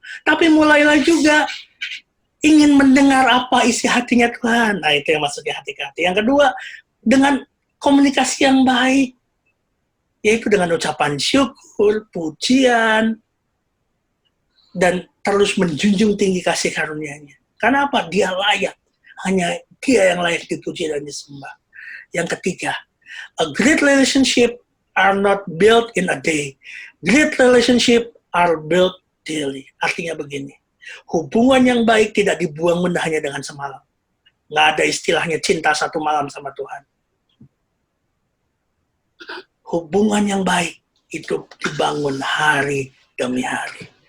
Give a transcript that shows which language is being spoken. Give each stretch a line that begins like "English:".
Indonesian: Tapi mulailah juga ingin mendengar apa isi hatinya Tuhan. Nah, itu yang maksudnya hati ke hati. Yang kedua, dengan komunikasi yang baik, yaitu dengan ucapan syukur, pujian, dan terus menjunjung tinggi kasih karunia-Nya. Karena apa? Dia layak. Hanya Dia yang layak dipuji dan disembah.
English: Yang ketiga, a great relationship are not built in a day. Great relationship are built daily.
Indonesian: Artinya begini, hubungan yang baik tidak dibuang mentah hanya dengan semalam. Nggak ada istilahnya cinta satu malam sama Tuhan. Hubungan yang baik itu dibangun hari demi hari.